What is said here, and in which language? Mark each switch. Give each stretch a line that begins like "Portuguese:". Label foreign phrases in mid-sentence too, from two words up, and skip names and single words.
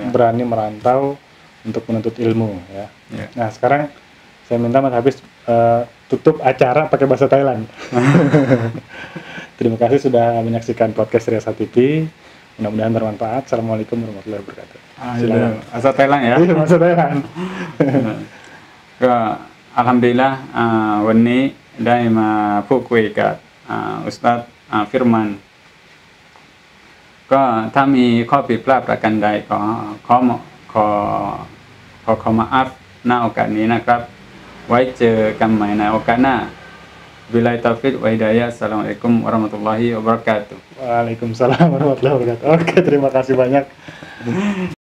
Indonesian: berani merantau untuk menuntut ilmu. Ya. Ya. Nah sekarang saya minta Mas Hafiz tutup acara pakai bahasa Thailand. Terima kasih sudah menyaksikan podcast Riasa TV. Mudah-mudahan bermanfaat.
Arabic: السلام عليكم ورحمة الله وبركاته.
Indonesian: Silakan. Asal Thailand ya. Iya, bahasa Thailand.
Thai: ก็อัลฮัมดุลิลละห์วันนี้ได้มาพูดคุยกับอุสตัดฟิรมันก็ถ้ามีข้อผิดพลาดประการใดก็ขอมาอัพหน้าโอกาสนี้นะครับ ไว้เจอกันใหม่ในโอกาสหน้า
Arabic: بالله التوفيق والهداية السلام عليكم ورحمة الله وبركاته وعليكم السلام ورحمة الله وبركاته.
Indonesian: Oke, terima kasih banyak.